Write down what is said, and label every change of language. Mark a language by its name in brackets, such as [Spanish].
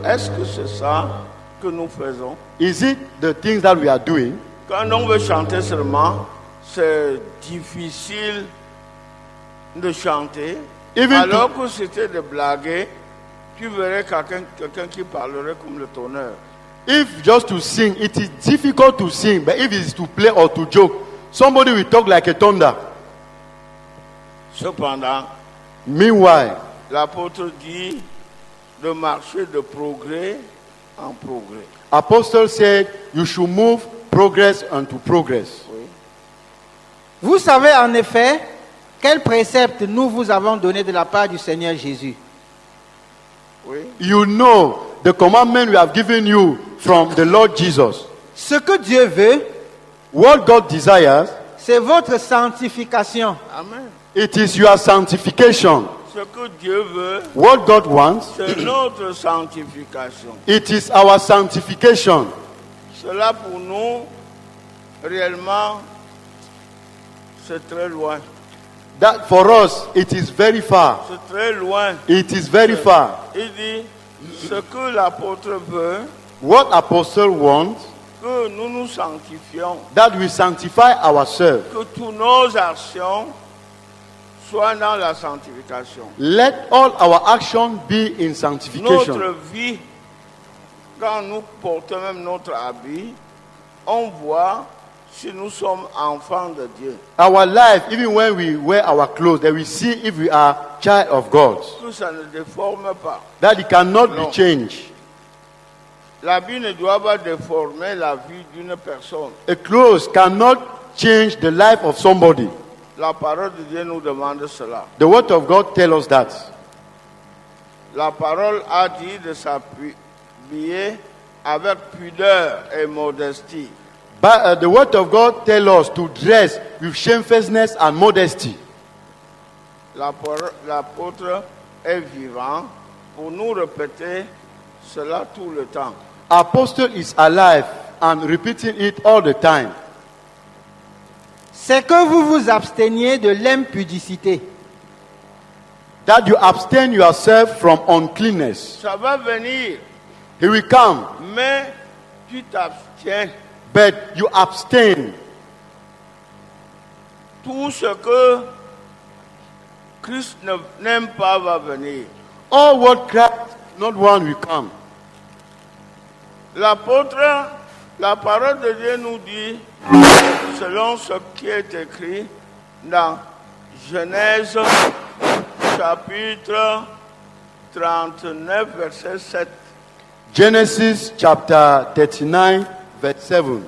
[French] Est-ce que c'est ça que nous faisons? [English] Is it the things that we are doing? [French] Quand on veut chanter seulement, c'est difficile de chanter. [English] Even [French] Alors que c'était de blaguer, tu verrais quelqu'un qui parlerait comme le tonnerre. [English] If just to sing, it is difficult to sing. But if it's to play or to joke, somebody will talk like a thunder. [French] Cependant, [English] Meanwhile, [French] l'apôtre dit de marcher de progrès en progrès. [English] Apostle said you should move progress unto progress. [French] Vous savez en effet quel précepte nous vous avons donné de la part du Seigneur Jésus. Oui. [English] You know the commandment we have given you from the Lord Jesus. [French] Ce que Dieu veut, [English] What God desires, [French] c'est votre sanctification. Amen. [English] it is your sanctification. [French] Ce que Dieu veut, [English] What God wants, [French] c'est notre sanctification. [English] it is our sanctification. [French] Cela pour nous, réellement, c'est très loin. [English] That for us, it is very far. [French] C'est très loin. [English] It is very far. [French] Il dit, ce que l'apôtre veut, [English] What Apostle wants, [French] que nous nous sanctifions, [English] that we sanctify ourselves. [French] que toutes nos actions soient dans la sanctification. [English] Let all our action be in sanctification. [French] Notre vie, quand nous portons même notre habit, on voit si nous sommes enfants de Dieu. [English] Our life, even when we wear our clothes, that we see if we are child of God. [French] Que ça ne déforme pas. [English] That it cannot No. be changed. [French] L'habit ne doit pas déformer la vie d'une personne. [English] A clothes cannot change the life of somebody. [French] La parole de Dieu nous demande cela. [English] The word of God tells us that. [French] La parole a dit de s'habiller avec pudeur et modestie. [English] But the word of God tells us to dress with shamefacedness and modesty. [French] L'apôtre est vivant pour nous répéter cela tout le temps. [English] Apostle is alive and repeating it all the time. [French] C'est que vous vous absteniez de l'impudicité. [English] That you abstain yourself from uncleanness. [French] Ça va venir, [English] He will come, [French] mais tu t'abstiens. [English] but you abstain. [French] Tout ce que Christ n'aime pas va venir. [English] All what Christ not one will come. [French] L'apôtre, la parole de Dieu nous dit, selon ce qui est écrit dans Genèse chapitre 39, verset 7. [English] Genesis chapter 39, verse 7.